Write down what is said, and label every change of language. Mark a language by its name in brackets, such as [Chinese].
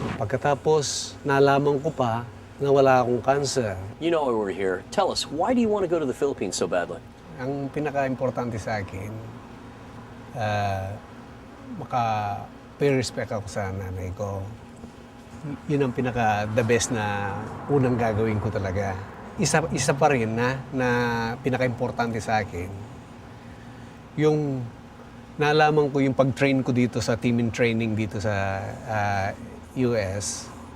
[Filipino] Pagkatapos, nalaman ko pa na wala akong cancer. [English] You know why we're here. Tell us, why do you want to go to the Philippines so badly? [Filipino] Ang pinaka-importante sa akin, maka-pay respect ako sa nanay ko. Yun ang the best na unang gagawin ko talaga. Isa pa rin na pinaka-importante sa akin, yung nalaman ko yung pag-train ko dito sa team in training dito sa US.